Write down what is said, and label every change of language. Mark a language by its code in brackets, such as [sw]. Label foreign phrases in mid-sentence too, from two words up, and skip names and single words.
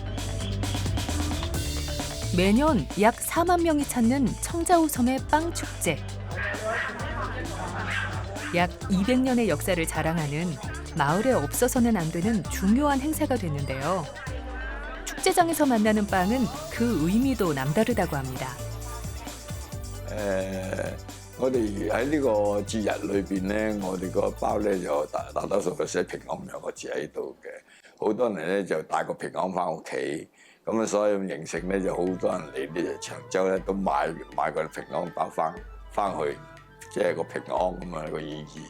[ko] 매년 약 4만 명이 찾는 청자우 섬의 빵 축제. 약 200년의 역사를 자랑하는 마을에 없어서는 안 되는 중요한 행사가 됐는데요. 축제장에서 만나는 빵은 그 의미도 남다르다고 합니다. [yue] 我哋喺呢個節日裏邊咧，我哋個包咧就大多數都寫平安兩個字喺度嘅。好多人咧就帶個平安翻屋企，咁啊所以形成咧就好多人嚟呢長洲咧都買個平安包翻去，即係個平安咁啊個意義。